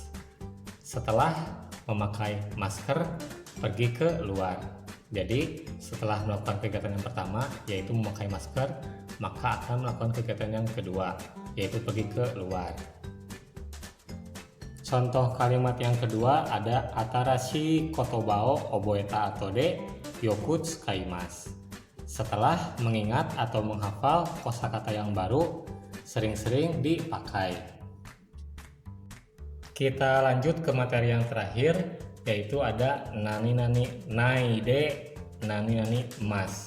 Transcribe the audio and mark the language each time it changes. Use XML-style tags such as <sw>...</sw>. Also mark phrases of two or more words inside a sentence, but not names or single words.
<id>Setelah memakai masker pergi ke luar. Jadi setelah melakukan kegiatan yang pertama yaitu memakai masker, maka akan melakukan kegiatan yang kedua yaitu pergi ke luar. Contoh kalimat yang kedua ada</id> <ja>あたらしい ことば を おぼえた あとで よく つかいます.</ja> <id>Setelah mengingat atau menghafal kosakata yang baru, sering-sering dipakai. Kita lanjut ke materi yang terakhir, yaitu ada</id> <ja>なになに ないで なになに ます.</ja>